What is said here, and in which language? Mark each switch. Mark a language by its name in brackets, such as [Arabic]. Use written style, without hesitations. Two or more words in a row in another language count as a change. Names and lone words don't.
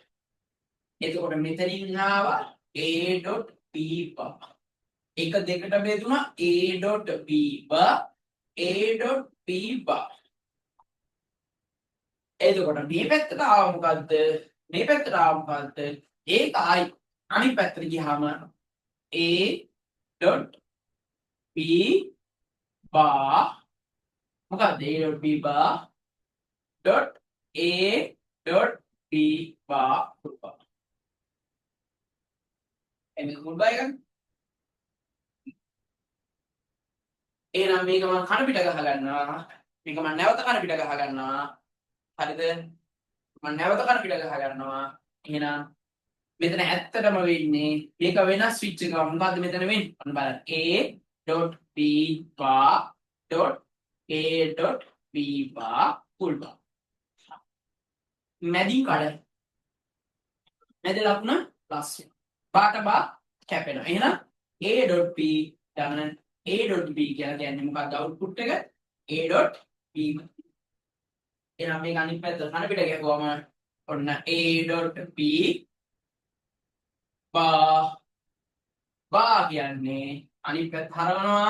[Sinhala] එතකොට මෙතනින් ආවා [English] A.B bar. [Sinhala] එක දෙකට බෙදුණා [English] A.B bar A.B bar. [Sinhala] එතකොට මේ පැත්තට ආව මොකද්ද? මේ පැත්තට ආව මොකද්ද? ඒක ආයි අනිත් පැත්තට ගියාම [English] A.B bar [Sinhala] මොකද්ද [English] A.B bar A.B bar [Sinhala] එන්නේ මුල් බය ගන්න. එහෙනම් මේක මම කන පිට ගහ ගන්නවා. මේක මම නැවත කන පිට ගහ ගන්නවා. හරිද? මම නැවත කන පිට ගහ ගන්නවා. එහෙනම් මෙතන ඇත්තටම වෙන්නේ මේක වෙනස් ස්විච් එකක්. මොකද්ද මෙතන වෙන්නේ? ඔන්න බලන්න. [English] A.B bar A.B bar full bar. [Sinhala] මැදින් කඩ. මැද ලකුණ ප්ලස් වෙනවා. බාට බා කැපෙනවා. එහෙනම් A.B ගන්න A.B කියලා කියන්නේ මොකක්ද අවුට්පුට් එක? [English] A.B. [Sinhala] එහෙනම් මේක අනිත් පැත්ත කන පිට ගිහුවම ඔන්න [English] A.B bar [Sinhala] කියන්නේ අනිත් පැත්ත හරවනවා.